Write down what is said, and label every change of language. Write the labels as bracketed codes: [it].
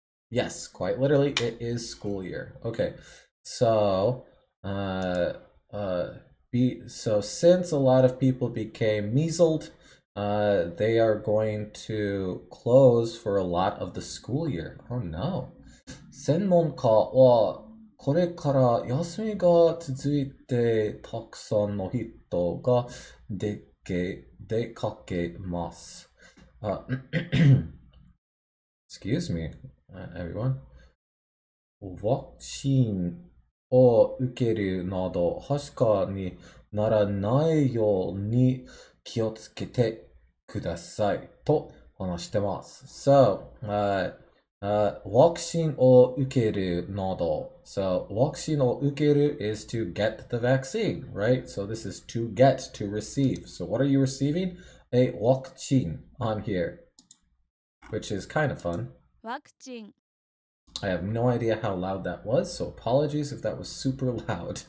[en] Yes, quite literally, it is school year. Okay, so, uh, so since a lot of people became measled, they are going to close for a lot of the school year. Oh no. [ja] 専門家はこれから休みが続いてたくさんの人が出かけます。 [en] Excuse me, everyone. [ja] ワクチンを受けるなど、はしかにならないように気をつけてくださいと話してます。 [en] So, [ja] ワクチンを受けるなど。 [en] So, [ja] ワクチンを受ける [en] is to get the vaccine, right? So, this is to get, to receive. So, what are you receiving? A ワクチン on here, which is kind of fun. [ja] ワクチン [en] I have no idea how loud that was, so apologies if that was super loud.